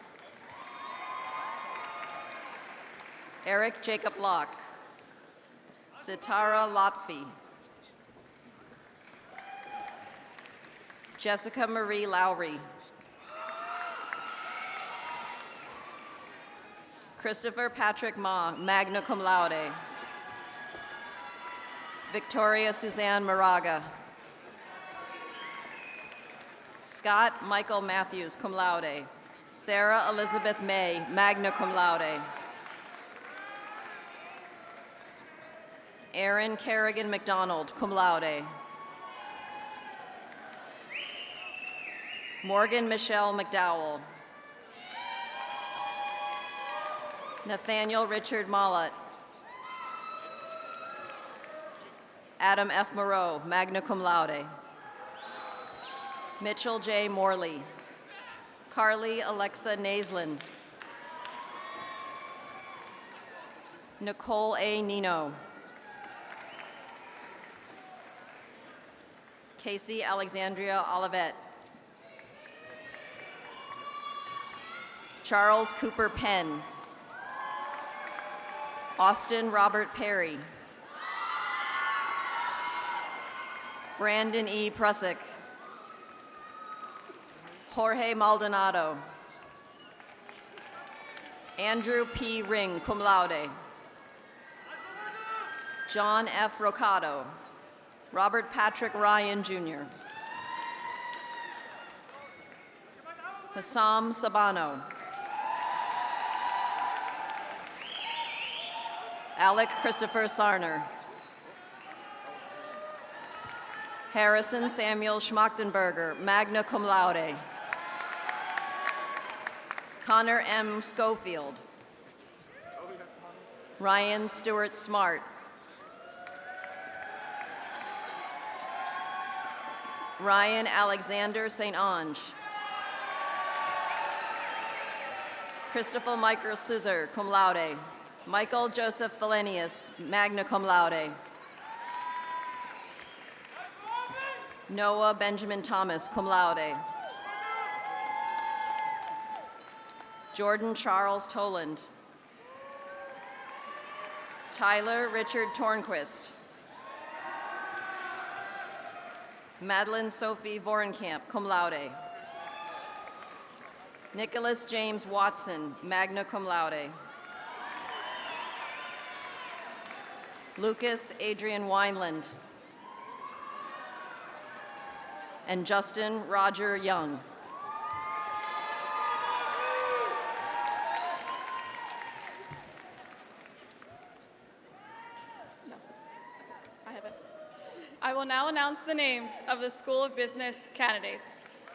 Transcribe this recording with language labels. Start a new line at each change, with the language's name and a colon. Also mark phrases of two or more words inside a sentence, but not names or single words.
English: Eric Jacob Locke. Sitara Lotfi. Jessica Marie Lowry. Christopher Patrick Ma,
Latin: magna cum laude.
English: Victoria Suzanne Moraga. Scott Michael Matthews,
Latin: cum laude.
English: Sarah Elizabeth May,
Latin: magna cum laude.
English: Aaron Kerrigan McDonald,
Latin: cum laude.
English: Morgan Michelle McDowell. Nathaniel Richard Mollett. Adam F.
Latin: Moreau, magna cum laude.
English: Mitchell J. Morley. Carly Alexa Naisland. Nicole A. Nino. Casey Alexandria Olivet. Charles Cooper Penn. Austin Robert Perry. Brandon E. Prusick. Jorge Maldonado. Andrew P. Ring,
Latin: cum laude.
English: John F. Rocado. Robert Patrick Ryan, Jr. Hassam Sabano. Alec Christopher Sarner. Harrison Samuel Schmachtenberger,
Latin: magna cum laude.
English: Connor M. Schofield. Ryan Stewart Smart. Ryan Alexander St. Ange. Christopher Michael Scissor,
Latin: cum laude.
English: Michael Joseph Valenius,
Latin: magna cum laude.
English: Noah Benjamin Thomas,
Latin: cum laude.
English: Jordan Charles Toland. Tyler Richard Tornquist. Madeline Sophie Vorenkamp,
Latin: cum laude.
English: Nicholas James Watson,
Latin: magna cum laude.
English: Lucas Adrian Wineland. And Justin Roger Young. I will now announce the names of the School of Business candidates.